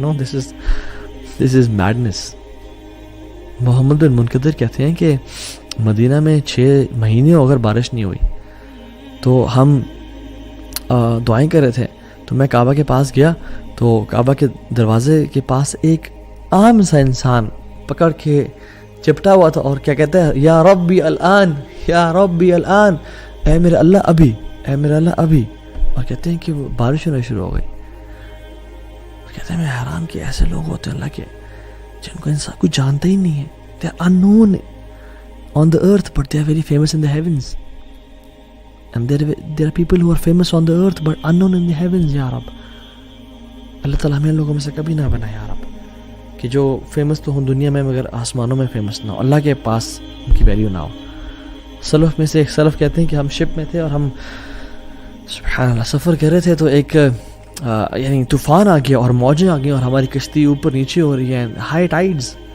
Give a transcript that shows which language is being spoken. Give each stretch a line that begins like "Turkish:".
English: No, this is madness.
Urdu: محمد بن منقدر کہتے ہیں کہ مدینہ میں 6 مہینے اگر بارش نہیں ہوئی تو ہم دعائیں کر رہے تھے، تو میں کعبہ کے پاس گیا تو کعبہ کے دروازے کے پاس ایک عام سا انسان پکڑ کے چپٹا ہوا تھا اور کیا کہتا ہے،
Arabic: یا ربی الان، یا ربی الان،
Urdu: اے میرے اللہ ابھی، اے میرے اللہ ابھی. اور کہتے ہیں کہ وہ بارش ہونا شروع ہو گئی. کہتے ہیں میں حیران کہ ایسے لوگ ہوتے ہیں اللہ کے جن کو انسان کچھ جانتا ہی نہیں ہے.
English: They are unknown on the earth but they are very famous in the heavens. And there are people who are famous on the earth but unknown in the heavens.
Urdu: یا رب اللہ تعالیٰ ہمیں لوگوں میں سے کبھی نہ بنا یا رب کہ جو فیمس تو ہوں دنیا میں مگر آسمانوں میں فیمس نہ ہو، اللہ کے پاس ان کی ویلیو نہ ہو. سلف میں سے ایک سلف کہتے ہیں کہ ہم شپ میں تھے اور ہم سبحان اللہ سفر کر رہے تھے تو ایک یعنی طوفان آ گیا اور موجیں آ گئی اور ہماری کشتی اوپر نیچے ہو رہی ہے، ہائی ٹائیڈز.